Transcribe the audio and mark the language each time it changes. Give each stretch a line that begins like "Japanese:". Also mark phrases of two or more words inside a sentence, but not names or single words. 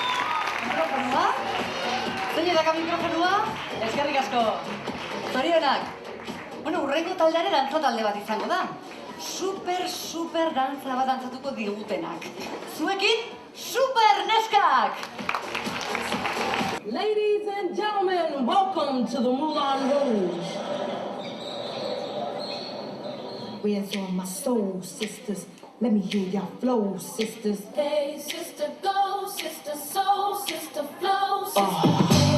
Basque: Mikrofonua? Zein edaka mikrofonua? Eskerrik asko. Zorionak. Bueno, urrengo taldearen dantza talde bat izango da. Super dantza bat dantzatuko digutenak. Zuekin, super neskak!
English: Ladies and gentlemen, welcome to the Moulin Rouge. Where's all my soul sisters? Let me hear your flow, sisters. Hey, sister, go, sister, soul, sister, flow, sister.